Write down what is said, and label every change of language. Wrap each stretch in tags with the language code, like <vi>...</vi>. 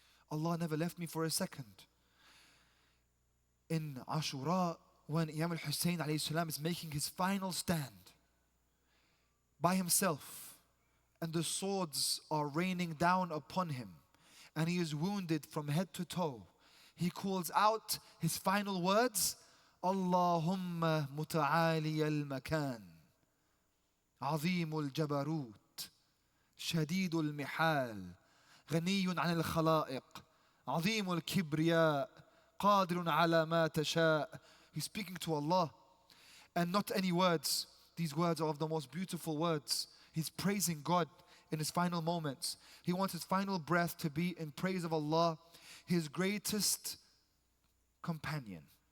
<en>Allah never left me for a second. In Ashura, when Imam al-Hussein alayhi salam is making his final stand by himself, and the swords are raining down upon him, and he is wounded from head to toe, he calls out his final words,</en> <ar>Allahumma muta'ali al-makan, azim al-jabarut, شديد المحال غني عن الخلائق عظيم الكبرياء قادر على ما تشاء.</ar> <en>He's speaking to Allah, and not any words. These words are of the most beautiful words. He's praising God in his final moments. He wants his final breath to be in praise of Allah, his greatest companion.</en>